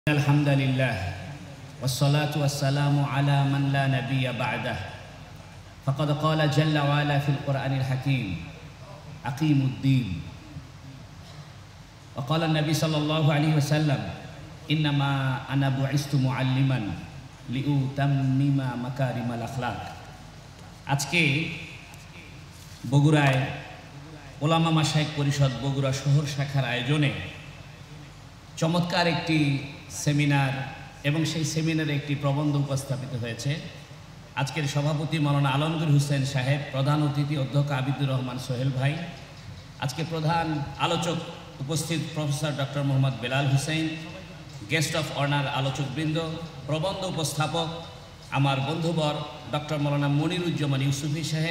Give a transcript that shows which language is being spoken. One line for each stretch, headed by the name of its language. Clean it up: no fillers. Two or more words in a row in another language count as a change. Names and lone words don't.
Arabic: الحمد لله والصلاة والسلام على من لا نبي بعده فقد قال جل وعلا في القرآن الحكيم أقيموا الدين وقال النبي صلى الله عليه وسلم إنما أنا بعثت معلما لأتمم مكارم الأخلاق.
Bangla: আজকে বগুড়ায় ওলামা মাশায়েখ পরিষদ বগুড়া শহর শাখার আয়োজনে চমৎকার একটি সেমিনার এবং সেই সেমিনারে একটি প্রবন্ধ উপস্থাপিত হয়েছে। আজকের সভাপতি মাওলানা আলমগীর হোসেন সাহেব, প্রধান অতিথি অধ্যক্ষ আবিদুর রহমান সোহেল ভাই, আজকে প্রধান আলোচক উপস্থিত প্রফেসর ডক্টর মোহাম্মদ বেলাল হুসেন,
English: guest of honour
Bangla: আলোচকবৃন্দ, প্রবন্ধ উপস্থাপক আমার বন্ধুবর ডক্টর মাওলানা মনিরুজ্জামান ইউসুফি সাহেব।